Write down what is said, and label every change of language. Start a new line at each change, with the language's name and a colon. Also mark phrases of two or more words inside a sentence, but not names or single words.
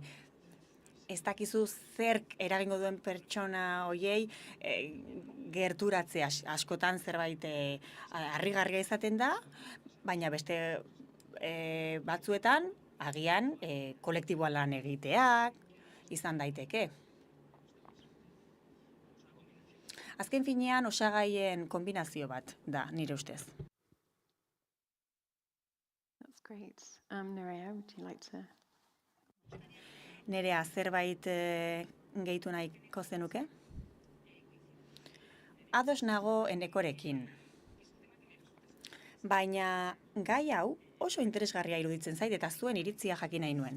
Basque: Ez dakizu zerk eragingo duen pertsona hoiei gerturatzea, askotan zerbait harrigarria izaten da, baina beste batzuetan agian kolektiboa lan egiteak izan daiteke. Azken finean osagaien kombinazio bat da, nire ustez.
English: That's great. Nerea, would you like to?
Basque: Nerea, zerbait gehitu nahiko zenuke? Ados nago Enekorekin. Baina gai hau oso interesgarria iruditzen zait eta zuen iritzia jakin nahi nuen.